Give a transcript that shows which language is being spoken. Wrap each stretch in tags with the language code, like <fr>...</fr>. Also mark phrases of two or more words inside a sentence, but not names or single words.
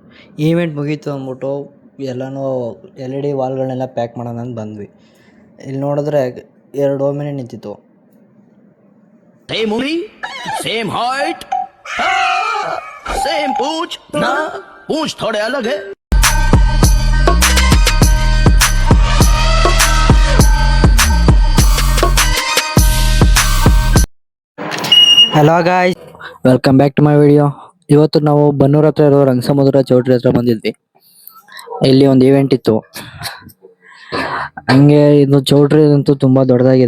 <kn>ಈವೆಂಟ್ ಮುಗೀತು ಅಂದ್ಬಿಟ್ಟು ಎಲ್ಲನೂ LED ವಾಲ್ಗಳನ್ನೆಲ್ಲ ಪ್ಯಾಕ್ ಮಾಡೋಣ ಅಂತ ಬಂದ್ವಿ. ಇಲ್ಲಿ ನೋಡಿದ್ರೆ 2 ಓಮಿನಿ ನಿಂತಿತ್ತು.</kn> <hi>सेम उंगली, सेम हाइट, सेम पूंछ ना, पूंछ थोड़े अलग है.</hi> <en>hello guys, welcome back to my video.</en> <kn>ಇವತ್ತು ನಾವು ಬನ್ನೂರ್ ಹತ್ರ ಇರೋ ರಂಗಸಮುದ್ರ ಚೌಟ್ರಿ ಹತ್ರ ಬಂದಿದ್ವಿ. ಇಲ್ಲಿ ಒಂದು ಈವೆಂಟ್ ಇತ್ತು. ಹಂಗೆ ಇದು ಚೌಟ್ರಿ ಅಂತೂ ತುಂಬಾ ದೊಡ್ಡದಾಗಿದೆ.</kn>